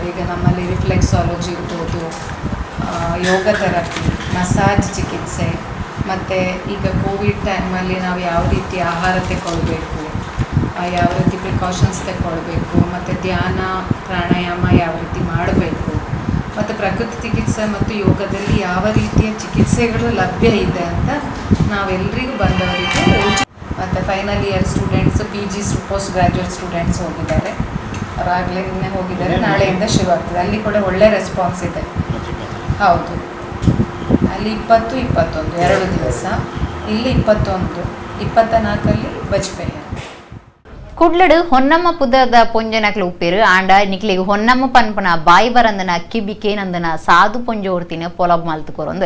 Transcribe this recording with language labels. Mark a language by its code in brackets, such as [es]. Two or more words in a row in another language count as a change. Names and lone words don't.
[kn] ಈಗ ನಮ್ಮಲ್ಲಿ ರಿಫ್ಲೆಕ್ಸಾಲಜಿ ಇರ್ಬೋದು, [en] yoga therapy, [kn] ಮಸಾಜ್ ಚಿಕಿತ್ಸೆ, ಮತ್ತು ಈಗ ಕೋವಿಡ್ ಟೈಮಲ್ಲಿ ನಾವು ಯಾವ ರೀತಿ ಆಹಾರ ತಗೊಳ್ಬೇಕು, ಯಾವ ರೀತಿ ಪ್ರಿಕಾಷನ್ಸ್ ತಗೊಳ್ಬೇಕು, ಮತ್ತು ಧ್ಯಾನ ಪ್ರಾಣಾಯಾಮ ಯಾವ ರೀತಿ ಮಾಡಬೇಕು, ಮತ್ತು ಪ್ರಕೃತಿ ಚಿಕಿತ್ಸೆ ಮತ್ತು ಯೋಗದಲ್ಲಿ ಯಾವ ರೀತಿಯ ಚಿಕಿತ್ಸೆಗಳು ಲಭ್ಯ ಇದೆ ಅಂತ ನಾವೆಲ್ಲರಿಗೂ ಬಂದವರಿಗೆ ಮತ್ತು [en] final year students, PG post graduate students [kn] ಹೋಗಿದ್ದಾರೆ. ಅವರಾಗಲೇ ನಿನ್ನೆ ಹೋಗಿದ್ದಾರೆ, ನಾಳೆಯಿಂದ ಶುರು ಆಗ್ತದೆ. ಅಲ್ಲಿ ಕೂಡ ಒಳ್ಳೆ ರೆಸ್ಪಾನ್ಸ್ ಇದೆ. ಹೌದು, ಅಲ್ಲಿ 20, 21 2 ದಿವಸ, ಇಲ್ಲಿ 21, 24 ಬಜ್ಪೇಯ. [tcy] ಕುಡ್ಲಡು ಹೊನ್ನಮ್ಮ ಪುದದ ಪೊಂಜನಕ್ಲು ಉಪ್ಪೇರು ಆಂಡ ನಿಕ್ಲಿಗೆ ಹೊನ್ನಮ್ಮ ಪನ್ಪನ ಬಾಯಿ ಬರಂದನ ಕಿಬಿಕೆ ನಂದನ ಸಾಧು ಪೊಂಜೋರ್ತಿನ ಪೊಲಬ್ ಮಲ್ತು ಕೊರೊಂದಿಲ್ಲ.